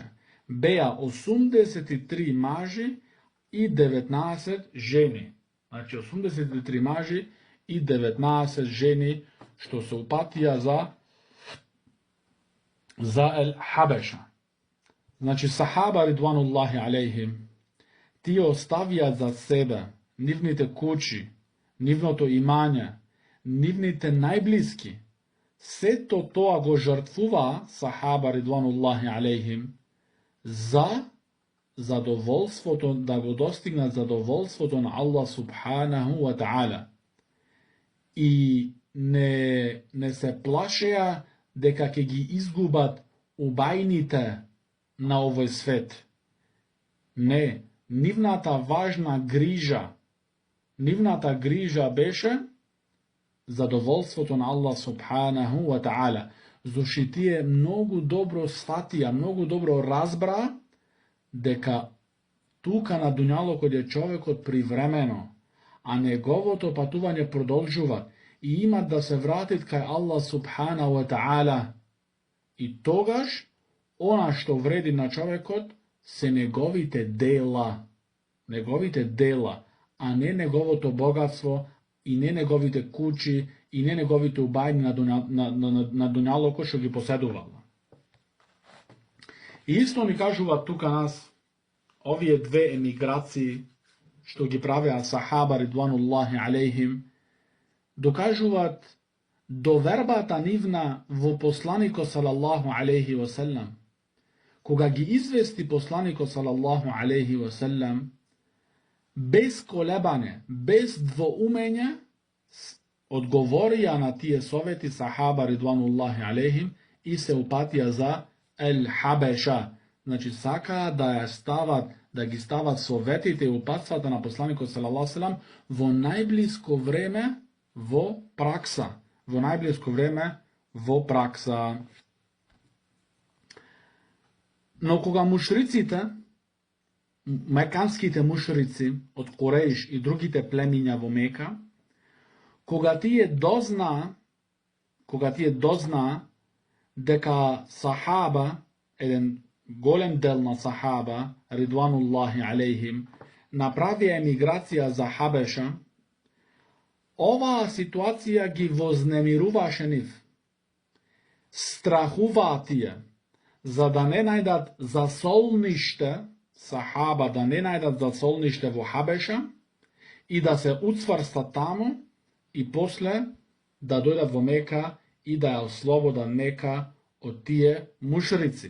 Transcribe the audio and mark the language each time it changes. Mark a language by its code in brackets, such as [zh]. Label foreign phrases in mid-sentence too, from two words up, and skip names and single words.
[mk] Беа 83 мажи и 19 жени. Значи 83 мажи и 19 жени што се упатија за Ел Хабеша. Значи сахаба [ar] رضوان الله عليهم, [mk] тие оставија за себе нивните куќи, нивното имање, нивните најблиски. Сето тоа го жртвува сахаба [ar] رضوان الله عليهم [mk] за задоволството, да го достигнат задоволството на Аллах [ar] سبحانه وتعالى. [mk] И не се плашеа дека ќе ги изгубат убајните на овој свет. Не, нивната важна грижа беше задоволството на Аллах [ar] سبحانه وتعالى. [mk] Зошто тие многу добро сфатија, многу добро разбра дека тука на дуњалокот е човекот привремено, а неговото патување продолжува и имат да се вратит кај Аллах [ar] سبحانه وتعالى. [mk] И тогаш она што вреди на човекот се неговите дела, а не неговото богатство, и не неговите куќи, и не неговите убајни на дуњалокот што ги поседувала. И исто ни кажува тука нас овие две емиграции што ги правеа сахаба [ar] رضوان الله عليهم, [mk] докажуваат довербата нивна во посланикот [ar] صلى الله عليه وسلم. [mk] Кога ги извести посланикот [ar] صلى الله عليه وسلم, [mk] без колебање, без двоумење, одговорија на тие совети сахаба [ar] رضوان الله عليهم [mk] и се упатија за Ел Хабеша. Значи сакаа да ги стават советите и упатствата на посланикот [ar] صلى الله عليه وسلم [mk] во најблиско време во пракса. Но кога мушриците, меканските мушрици од Куреиш и другите племиња во Мека, кога тие дознаа дека сахаба, еден голем дел на сахаба [ar] رضوان الله عليهم, [mk] направија емиграција за Хабеша, оваа ситуација ги вознемируваше нив. Страхуваа тие, за да не најдат засолниште, сахаба да не најдат засолниште во Хабеша и да се уцврстат таму и после да дојдат во Мека и да ја ослободат Мека од тие мушрици.